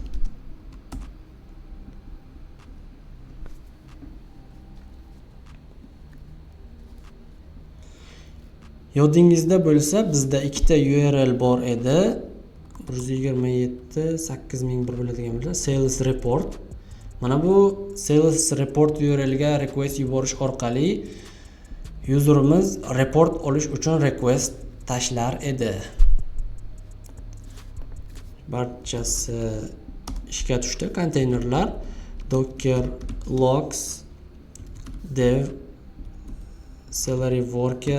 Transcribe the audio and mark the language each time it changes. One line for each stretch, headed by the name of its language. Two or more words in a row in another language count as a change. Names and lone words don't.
Uzbek: Yodingizda bo'lsa, bizda ikkita URL bor edi. 127.8001 bo'ladigan bo'lsa,
English: sales report.
Uzbek: Mana bu
English: sales report
Uzbek: URL ga request yuborish orqali userimiz report olish uchun request tashlar edi. Barchasi ishga tushdi.
English: Konteynerlar docker logs dev salary worker.